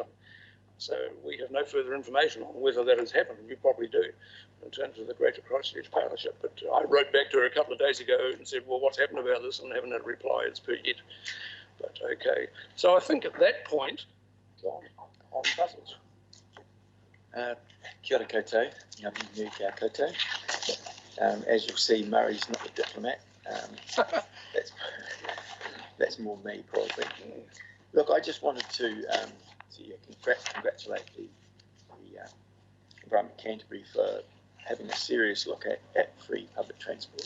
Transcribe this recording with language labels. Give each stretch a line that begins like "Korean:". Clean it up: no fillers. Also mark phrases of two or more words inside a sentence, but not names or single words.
English: So we have no further information on whether that has happened. You probably do, in terms of the Greater Christchurch Partnership. But I wrote back to her a couple of days ago and said, well, what's happened about this? And haven't had a reply as per yet. But okay. So I think at that point, John, on buses.
Māori: Kia ora koutou, ngā mihi kia koutou.
English: As you'll see, Murray's not a diplomat. That's more me, probably. Look, I just wanted to congratulate the Environment Canterbury for having a serious look at free public transport.